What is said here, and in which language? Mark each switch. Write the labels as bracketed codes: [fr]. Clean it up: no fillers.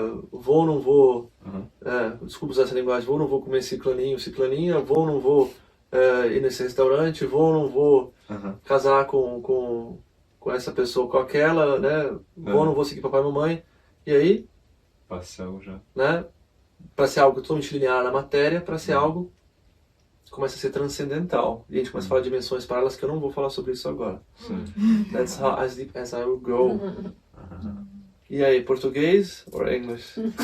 [pt] vou ou não vou, desculpa usar essa linguagem, vou ou não vou comer ciclaninha, vou ou não vou ir nesse restaurante, vou ou não vou casar com essa pessoa, com aquela, né? Vou ou não vou seguir papai e mamãe, e aí, passou já, né? Para ser algo totalmente linear na matéria, para ser algo que começa a ser transcendental, e a gente começa a falar de dimensões paralelas que eu não vou falar sobre isso agora. [en] That's how as deep as I will go. [pt] E aí, português [en] or English?